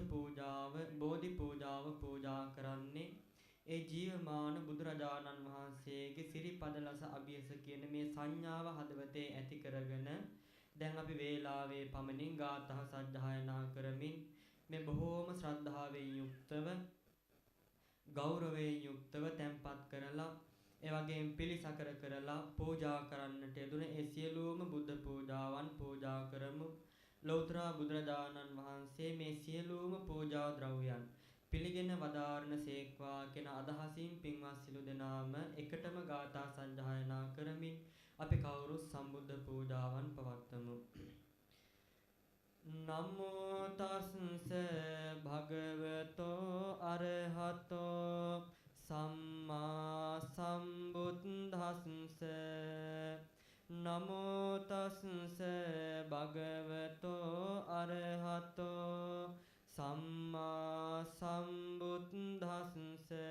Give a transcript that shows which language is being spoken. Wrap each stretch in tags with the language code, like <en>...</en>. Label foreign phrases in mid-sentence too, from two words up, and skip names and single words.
<si>පූජාව බෝධි පූජාව පූජා කරන්නේ ඒ ජීවමාන බුදුරජාණන් වහන්සේගේ සිරිපද ලස අභියස කියන මේ සංඥාව හදවතේ ඇති කරගෙන දැන් අපි වේලාවේ පමණින් ගාථා සජ්ජායනා කරමින් මේ බොහෝම ශ්‍රද්ධාවෙන් යුක්තව ගෞරවයෙන් යුක්තව තැන්පත් කරලා ඒ වගේම පිළිසකර කරලා පූජා කරන්නට යෙදුන ඒ සියලුම බුද්ධ පූජාවන් පූජා කරමු. ලෞතර බුදුරජාණන් වහන්සේ මේ සියලුම පූජා ද්‍රව්‍යයන් පිළිගෙන වදාරණ සේක්වා කියන අදහසින් පින්වත් සිළු දෙනාම එකටම ගාථා සජ්ජායනා කරමින් අපි කවුරුත් සම්බුද්ධ පූජාවන් පවත්වමු.</si> <pi>නමෝ තස්ස භගවතෝ අරහතෝ සම්මා සම්බුද්දස්ස නමෝ තස්ස භගවතෝ අරහතෝ සම්මා සම්බුද්දස්ස</pi>